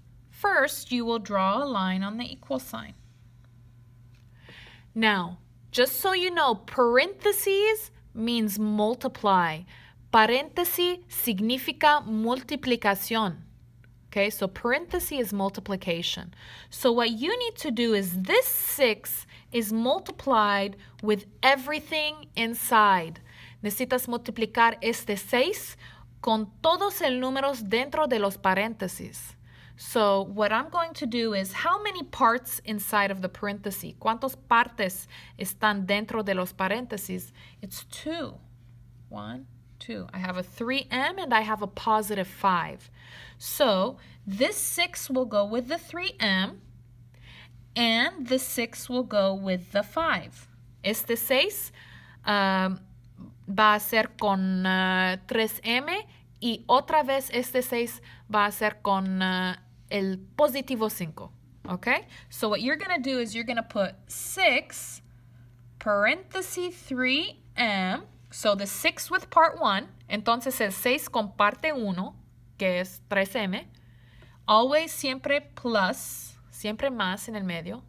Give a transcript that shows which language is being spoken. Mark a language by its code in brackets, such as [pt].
[en] First, you will draw a line on the equal sign. Now, just so you know, parentheses means multiply. [es] Paréntesis significa multiplicación. [en] Okay, so parenthesis is multiplication. So what you need to do is this 6 is multiplied with everything inside. [es] Necesitas multiplicar este 6 con todos los números dentro de los paréntesis. [en] So what I'm going to do is how many parts inside of the parenthesis? [es] ¿Cuántas partes están dentro de los paréntesis? [en] It's 2. 1, 2. I have a 3m and I have a positive 5. So this 6 will go with the 3m and the 6 will go with the 5. [es] Este 6 va a ser con 3m y otra vez este 6 va a ser con el positivo 5. [en] Okay? So what you're going to do is you're going to put 6 paréntesis 3m. So the 6 with part 1. [es] Entonces el 6 con parte 1, que es 3m. [en] Always [es] siempre plus, siempre más en el medio.